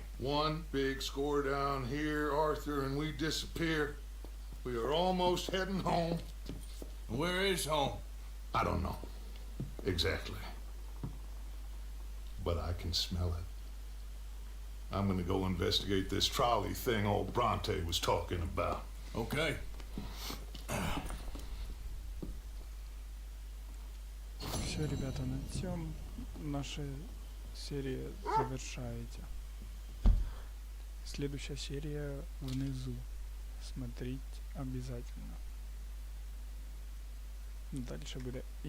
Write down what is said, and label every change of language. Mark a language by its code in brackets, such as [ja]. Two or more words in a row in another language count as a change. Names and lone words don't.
[en] One big score down here, Arthur, and we disappear. We are almost heading home. Where is home? I don't know. Exactly. But I can smell it. I'm gonna go investigate this trolley thing old Bronte was talking about. Okay. [ru] Все, ребята, [uk] на цьому [ru] наша серия завершается. Следующая серия внизу. Смотреть обязательно. Дальше будет